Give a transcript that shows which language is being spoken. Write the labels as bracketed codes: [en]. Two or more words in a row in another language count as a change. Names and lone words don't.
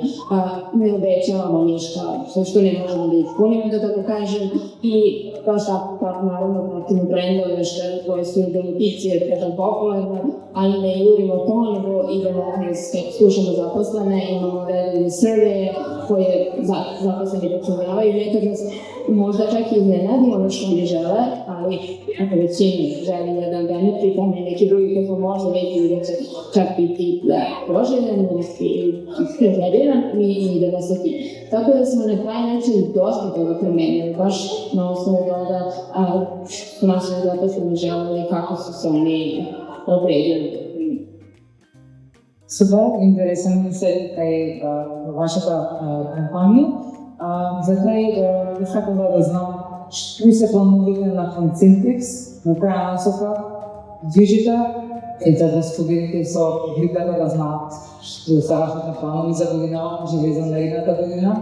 [mk] Не обеќаваме нешто што не можеме да исполниме, да го кажем, и тоа што наравно пратиме брендове [sr] што се бенефиција пред популарно, али не јуриме тоа, него идемо слушаме запослene, имamo редовни survey koje zaposleni popunjavaju nekada možda čak i iznenadi ono što oni žele, ali ako većini želi jedan benefit, a ne neki drugi kako može vidjeti da će čak biti poželjen ili preferiran, mi idemo sa tim. Tako da smo na taj način dosta toga promenili, baš na osnovu toga što naši zaposleni želeli, kako su se oni opredjeli. [mk] Супер, интересен ми се вашата компанија. За крај бих сакала да знам што се планувате на Concentrix, на која насока движите и да споделите со публиката да знаат што се вашите планови за година, може би за наредната година.